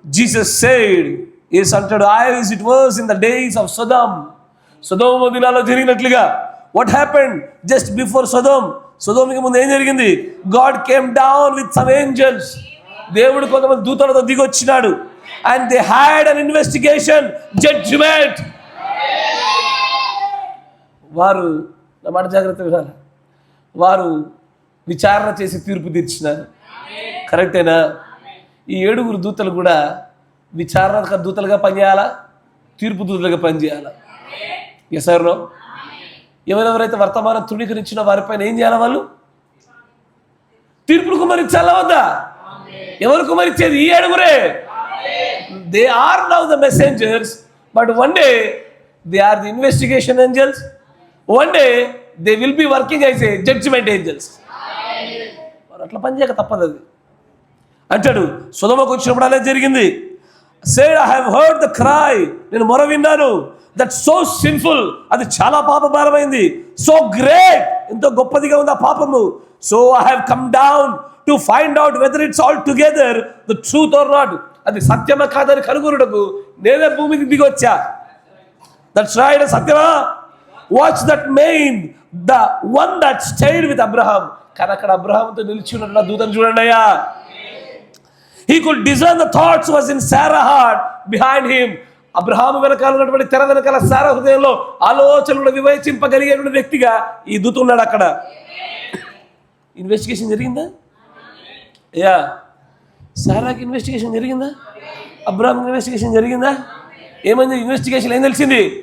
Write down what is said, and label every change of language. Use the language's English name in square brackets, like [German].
[English] Jesus said, [Telugu] యేసు అంటాడు, [English] as it was in the days of Sodom. [Telugu] సొదొమ దినాల్లో జరిగినట్లుగా. [English] what happened just before [Telugu] సొదొమకి ముందు ఏం జరిగింది? [English] God came down with some angels. [Telugu] దేవుడు కొంతమంది దూతలతో దిగొచ్చినాడు. [English] And they had an investigation, judgment. [Telugu] వారు, నా మాట జాగ్రత్తగా వినాలి, వారు విచారణ చేసి తీర్పు తీర్చినారు. కరెక్టేనా? ఈ 7 దూతలు కూడా విచారణ దూతలుగా పనిచేయాలా, తీర్పు దూతలుగా పనిచేయాలా? [English] Yes or no? [Telugu] ఎవరెవరైతే వర్తమానం తృణీకరించిన వారిపైన ఏం చేయాలి? వాళ్ళు తీర్పులు కుమరించాలా వద్దా? ఎవరు కుమరించేది? ఈ 7. [English] They are now the messengers, but one day they are the investigation angels. One day they will be working as a judgment angels. [Telugu] వారు అట్లా పనిచేయక తప్పదు. అది అంటాడు, సొదొమకు వచ్చినప్పుడు అలా జరిగింది. [English] said I have heard the cry, [Telugu] నేను మొర విన్నాను. [English] that so sinful, [Telugu] అది చాలా పాపభారమైంది. [English] so great, [Telugu] ఎంతో గొప్పదిగా ఉంది ఆ పాపము. [English] So I have come down to find out whether it's all together the truth or not. [Telugu] అది సత్యమా కాదని కనుగొనుటకు నేనే భూమికి దిగి వచ్చా. [English] that's right, [Telugu] సత్యమా? [English] Watch that man the one that stayed with Abraham. [Telugu] కానీ అక్కడ అబ్రహాంతో నిలిచి ఉన్నట్టు దూతను చూడండి అయ్యా. [English] He could discern the thoughts was in Sarah's heart behind him. [Telugu] Abraham వెనకాల ఉన్నటువంటి తెర వెనకాల సారా హృదయంలో ఆలోచనలు వివేచింపగలిగిన వ్యక్తిగా ఈ దూత ఉన్నాడు అక్కడ. ఇన్వెస్టిగేషన్ జరిగిందా? యా. సారాకి ఇన్వెస్టిగేషన్ జరిగిందా? అబ్రహాం ఇన్వెస్టిగేషన్ జరిగిందా? ఏమైంది ఇన్వెస్టిగేషన్? ఏం తెలిసింది?